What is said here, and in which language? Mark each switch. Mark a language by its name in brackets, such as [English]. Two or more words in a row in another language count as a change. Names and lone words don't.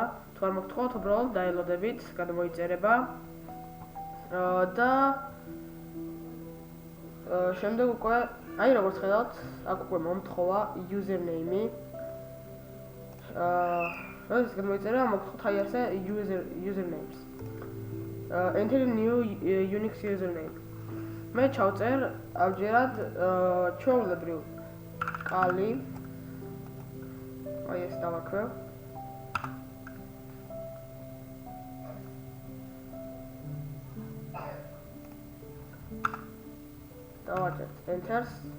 [Georgian] თუ არ მოგთხოვათ, უბრალოდ დაელოდებით გადმოიწერება და შემდეგ უკვე აი როგორც ხედავთ, აქ უკვე მომთხოვა username-ი. ეს გადმოიწერა მოგთხოვთ აი ასე usernames. [English] Enter new Unix username. [Georgian] მე ჩავწერ ამჯერად ჩვეულებრივ Kali. აი ეს დავაქვე. დავაჭერთ Enter-ს.